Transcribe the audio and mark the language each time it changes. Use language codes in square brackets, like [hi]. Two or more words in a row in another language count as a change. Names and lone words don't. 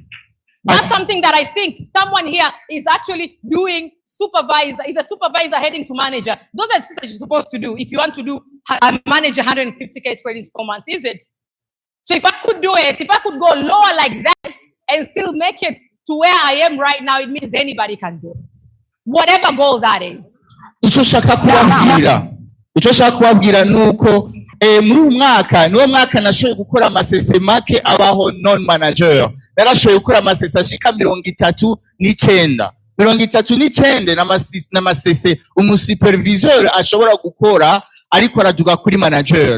[en] That's something that I think someone here is actually doing supervisor, is a supervisor heading to manager. Those are things that you're supposed to do if you want to do manage 150 case credits 4 months, is it? So if I could do it, if I could go lower like that and still make it to where I am right now, it means anybody can do it. Whatever goal that is. [rn] icyo nshaka kubabwira nuko muri uyu mwaka niwo mwaka nashoboye gukora amasese make abaho [en] non manager. [rn] Narashoboye gukora amasese ashika 39 n'amasese umusuperviseur ashobora gukora ariko araduga kuri manager.